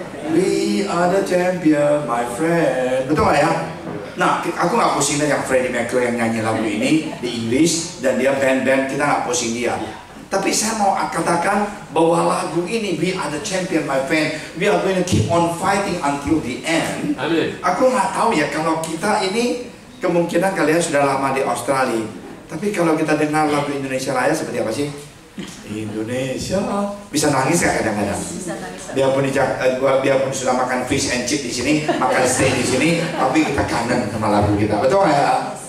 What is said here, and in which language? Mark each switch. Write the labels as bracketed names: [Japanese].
[English] We are the champion, my friend. [Indonesian] Betul nggak ya? Nah, aku nggak pusing yang Freddie Mercury yang nyanyi lagu ini di Inggris dan dia band-band, kita nggak pusing dia. Tapi saya mau katakan bahwa lagu ini [English] We Are The Champion, my friend. We are going to keep on fighting until the end. [Indonesian] Amin. Aku nggak tahu ya kalau kita ini kemungkinan kalian sudah lama di Australia. Tapi kalau kita dengar lagu Indonesia Raya seperti apa sih? Indonesia bisa nangis ya kadang-kadang. Biarpun sudah makan fish and chip di sini, makan steak di sini, tapi kita kangen sama lagu kita. Betul ya?